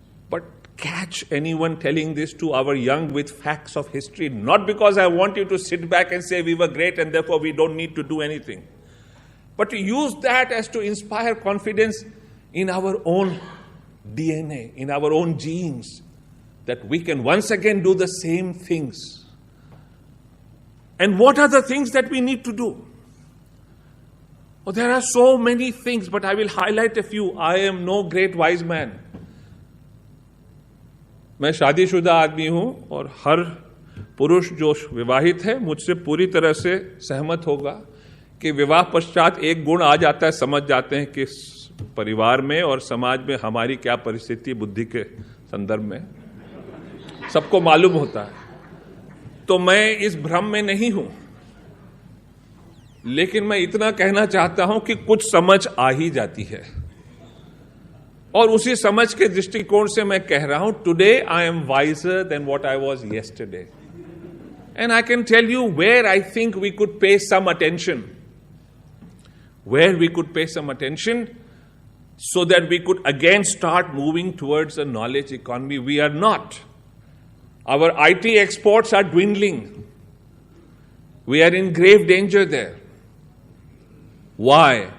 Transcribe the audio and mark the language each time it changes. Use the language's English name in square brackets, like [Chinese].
[English] But catch anyone telling this to our young with facts of history, not because I want you to sit back and say we were great and therefore we don't need to do anything, but to use that as to inspire confidence in our own DNA, in our own genes, that we can once again do the same things. And what are the things that we need to do? Oh, there are so many things, but I will highlight a few. I am no great wise man. [Hindi] मैं शादीशुदा आदमी हूं और हर पुरुष जो विवाहित है मुझसे पूरी तरह से सहमत होगा कि विवाह पश्चात एक गुण आ जाता है, समझ जाते हैं कि परिवार में और समाज में हमारी क्या परिस्थिति बुद्धि के संदर्भ में सबको मालूम होता है. तो मैं इस भ्रम में नहीं हूं, लेकिन मैं इतना कहना चाहता हूं कि कुछ समझ आ ही जाती है. और उसी समझ के दृष्टिकोण से मैं कह रहा हूं, [English] Today I am wiser than what I was yesterday. And I can tell you where I think we could pay some attention. Where we could pay some attention so that we could again start moving towards a knowledge economy. We are not. Our IT exports are dwindling. We are in grave danger there. Why?